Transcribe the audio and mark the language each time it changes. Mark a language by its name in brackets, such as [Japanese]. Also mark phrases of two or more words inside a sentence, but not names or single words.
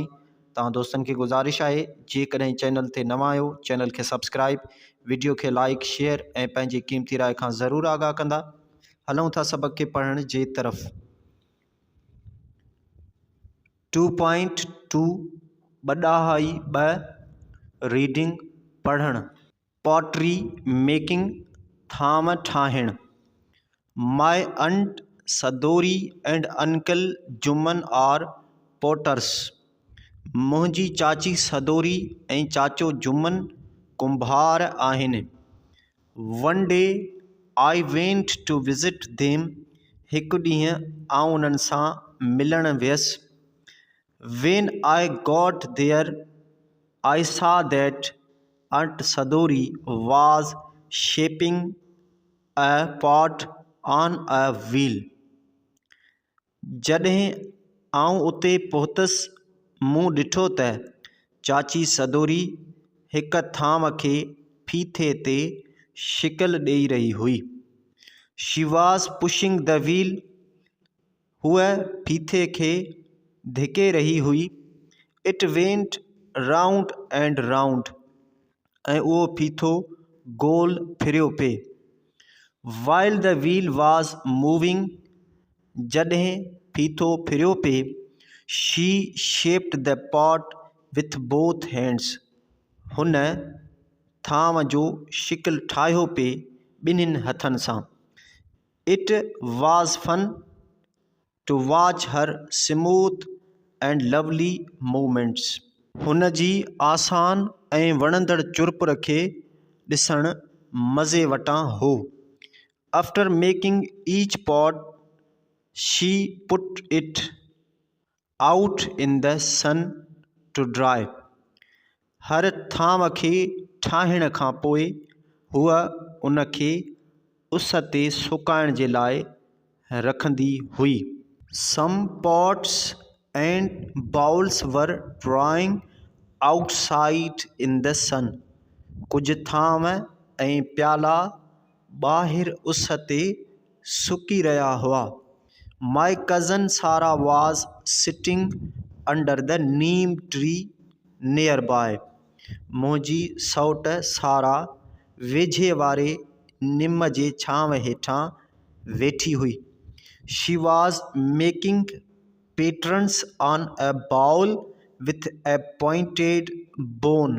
[Sindhi] तव्हां दोस्तनि खे गुज़ारिश आहे, जेकॾहिं चैनल ते नवां आहियो, चैनल खे सब्सक्राइब, वीडियो खे लाइक, शेयर ऐं पंहिंजी क़ीमती राय खां ज़रूरु आगाह कंदा। हलूं था सबक़ खे पढ़ण जे तरफ़। 2.2 2 रीडिंग पढ़णु। [English] pottery making [Sindhi] थाम ठाहिणु। [English] माय aunt Sadori and uncle Juman are potters. [Sindhi] मुंहिंजी चाची सदोरी ऐं चाचो जुमन कुंभार आहिनि। [English] One day I went to visit them. [Sindhi] हिकु ॾींहुं आउं उन्हनि सां मिलण वियसि। [English] When I got there, I saw that Aunt Sadori was shaping a pot on a wheel. [Sindhi] जॾहिं आउं उते पहुतसि, मूं ॾिठो त चाची सदोरी हिक थाम खे फीथे ते शिकल ॾेई रही हुई। [English] She was pushing the wheel. [Sindhi] हूअ फीथे खे धिके रही हुई। [English] It went round and round. [Sindhi] ऐं उहो फीथो गोल फिरियो पिए। [English] While the wheel was moving, [Sindhi] जॾहिं फीथो फिरियो पिए, [English] she shaped the pot with both hands. [Sindhi] हुन थाम जो शिकल ठाहियो पिए ॿिन्हिनि हथनि सां। [English] It was fun to watch her smooth and lovely movements. [Sindhi] हुन जी आसान ऐं वणंदड़ चुरपुर खे ॾिसणु मज़े वटां हो। [English] After making each pot, she put it out in the sun to dry. [Sindhi] हर थाम खे ठाहिण खां पोइ हूअ उन खे उस ते सुकाइण जे लाइ रखंदी हुई। [English] Some pots and bowls were drying outside in the sun. [Sindhi] कुझु थाम ऐं प्याला ॿाहिरि उस ते सुकी रहिया हुआ। [English] My cousin Sarah was sitting under the neem tree nearby. [Sindhi] मुंहिंजी सौट सारा वेझे वारे निम जे छांव हेठां वेठी हुई। [English] She was making patterns on a bowl with a pointed bone.